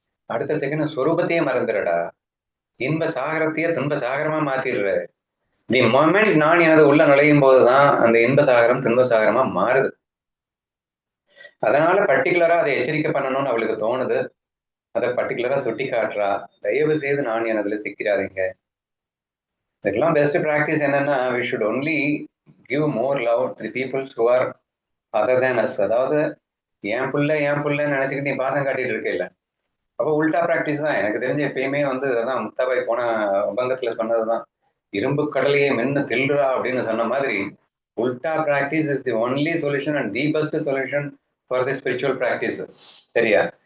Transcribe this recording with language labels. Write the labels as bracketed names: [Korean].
[Tamil] அடுத்த செகண்ட் சொரூபத்தையே மறந்துடுடா. இன்ப சாகரத்தையே துன்ப சாகரமா மாத்திடுற. தி மொமெண்ட் நான் எனது உள்ள நுழையும் போதுதான் அந்த இன்ப சாகரம் துன்ப சாகரமா மாறுது. அதனால பர்டிகுலரா அதை எச்சரிக்கை பண்ணணும்னு அவளுக்கு தோணுது. அதை பர்டிகுலரா சுட்டி காட்டுறா. தயவு செய்து நான் எனதுல சிக்கிறாதீங்க. இதுக்கெல்லாம் பெஸ்ட் ப்ராக்டிஸ் என்னன்னா, [English] we should only give more love to the people who are other than us. [Tamil] அதாவது என் புள்ளன்னு நினைச்சுக்கிட்டு நீ பாதம் காட்டிட்டு இருக்க இல்ல. அப்போ உல்டா ப்ராக்டிஸ் தான். எனக்கு தெரிஞ்ச எப்பயுமே வந்து அதான் முக்தாபாய் போன உபங்கத்துல சொன்னதுதான், இரும்பு கடலையை மென்னு தில்றா அப்படின்னு சொன்ன மாதிரி உல்டா practice [English] Is the only solution and the best solution for the spiritual practice. [Tamil] சரியா?